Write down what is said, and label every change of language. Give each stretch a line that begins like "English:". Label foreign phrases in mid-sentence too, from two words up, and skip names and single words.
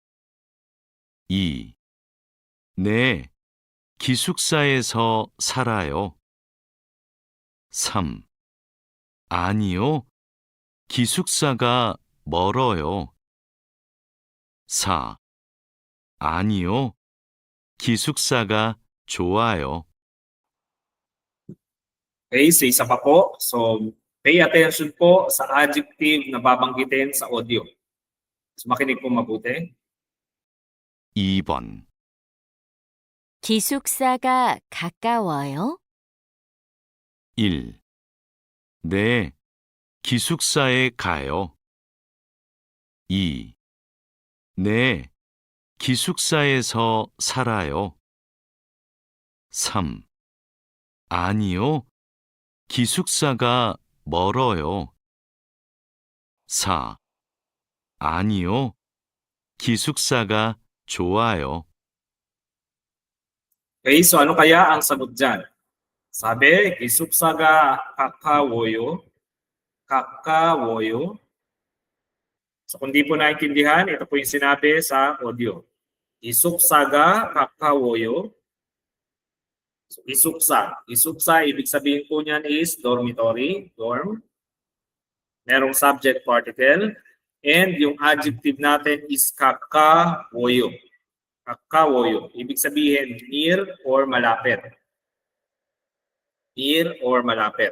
Korean: 2. 네, 기숙사에서 살아요. 3. 아니요, 기숙사가 멀어요. 4. 아니요, 기숙사가 좋아요.
English: Okay, so
Filipino: isa pa po. So
English: pay attention
Filipino: po sa adjective na babanggitin sa audio. So makinig po mabuti.
Korean: 2번 기숙사가 가까워요? 1. 네, 기숙사에 가요. 2. 네, 기숙사에서 살아요. 3. 아니요, 기숙사가 멀어요. 4. 아니요, 기숙사가 좋아요.
English: Okay, so
Filipino: ano kaya ang sagot dyan? Sabi,
Korean: 기숙사가 가까워요. 가까워요.
Filipino: So kung di po naintindihan, ito po yung sinabi sa audio.
Korean: 기숙사가 가까워요.
Filipino: So, isuksa. Isuksa, ibig sabihin po niyan
English: is dormitory, dorm.
Filipino: Merong subject particle. And yung adjective natin is kakawoyo. Kakawoyo. Ibig sabihin
English: near or
Filipino: malapit.
English: Near or
Filipino: malapit.